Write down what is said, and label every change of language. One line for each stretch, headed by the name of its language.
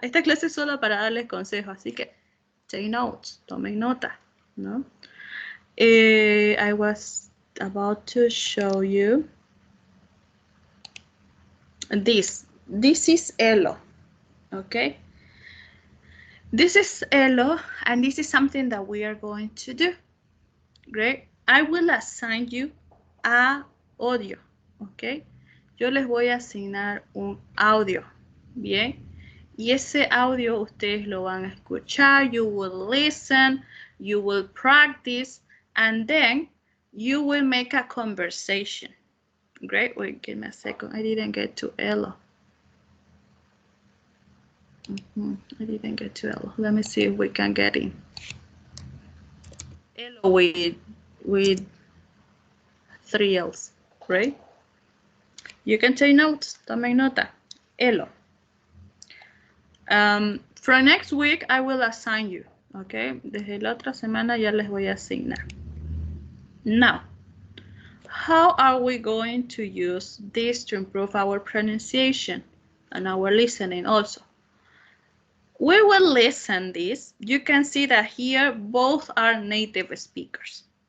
Spanish: Esta clase es solo para darles consejos, así que
English: take notes,
Spanish: tomen nota, ¿no?
English: I was about to show you this. This is Elo, okay? This is Elo, and this is something that we are going to do. Great. I will assign you a audio, okay?
Spanish: Yo les voy a asignar un audio, ¿bien? Y ese audio ustedes lo van a escuchar,
English: you will listen, you will practice, and then you will make a conversation. Great. Wait, give me a second. I didn't get to Elo. I didn't get to Elo. Let me see if we can get in. Elo with 3 L's, right? You can take notes.
Spanish: Tomen nota.
English: Elo. For next week, I will assign you. Okay.
Spanish: Desde la otra semana ya les voy a asignar.
English: Now, how are we going to use this to improve our pronunciation and our listening also? We will listen this. You can see that here both are native speakers.